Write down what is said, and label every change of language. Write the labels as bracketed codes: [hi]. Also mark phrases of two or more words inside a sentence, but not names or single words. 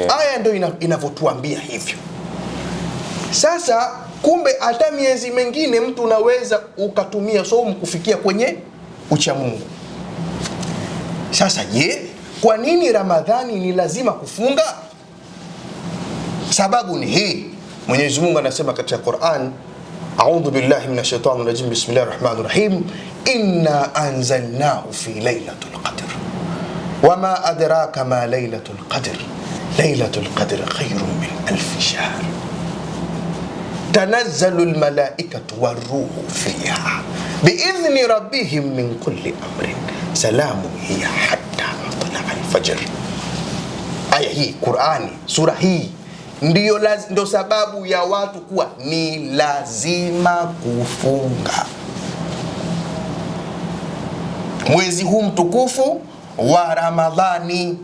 [sw] Aya ndio inavyotuambia hivyo. Sasa kumbe hata miezi mengine mtu unaweza ukatumia saumu kufikia kwenye ucha Mungu. Sasa je, kwa nini Ramadhani ni lazima kufunga? Sababu ni hii. Mwenyezi Mungu anasema katika Qur'an, [ar] أعوذ بالله من الشيطان الرجيم بسم الله الرحمن الرحيم إنا أنزلناه في ليلة القدر وما أدراك ما ليلة القدر ليلة القدر خير من ألف شهر, تنزل الملائكة والروح فيها بإذن ربهم من كل أمر سلام هي حتى مطلع الفجر. [sw] Aya hii Qur'ani, sura hii ndio sababu ya watu kuwa ni lazima kufunga mwezi huu mtukufu wa Ramadhani.